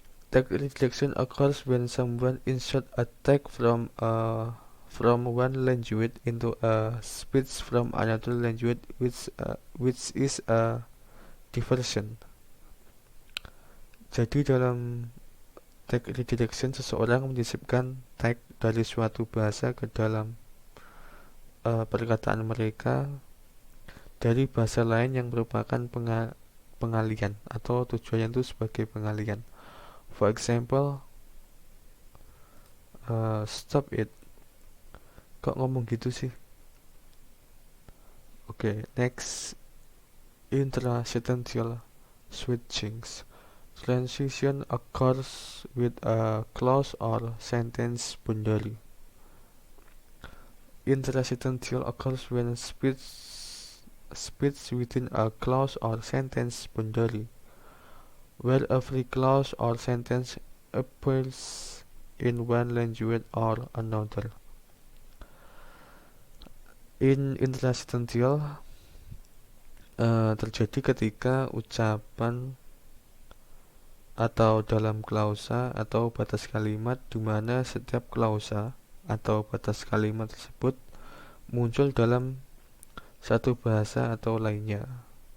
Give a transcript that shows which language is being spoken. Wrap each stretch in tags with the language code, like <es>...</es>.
<en>Text redirection occurs when someone inserts a text from one language into a speech from another language, which is a diversion.</en> <id>Jadi dalam text redirection, seseorang menyisipkan teks dari suatu bahasa ke dalam perkataan mereka dari bahasa lain yang merupakan pengalian atau tujuannya itu sebagai pengalian.</id> <en>For example, stop it.</en> <id>Kok ngomong gitu sih?</id> <en>Okay, next, intrasentential switchings. Transition occurs with a clause or sentence boundary. Intrasentential occurs when speech within a clause or sentence boundary, where every clause or sentence appears in one language or another.</en> <id>In intrasentential terjadi ketika ucapan atau dalam klausa atau batas kalimat di mana setiap klausa atau batas kalimat tersebut muncul dalam satu bahasa atau lainnya.</id>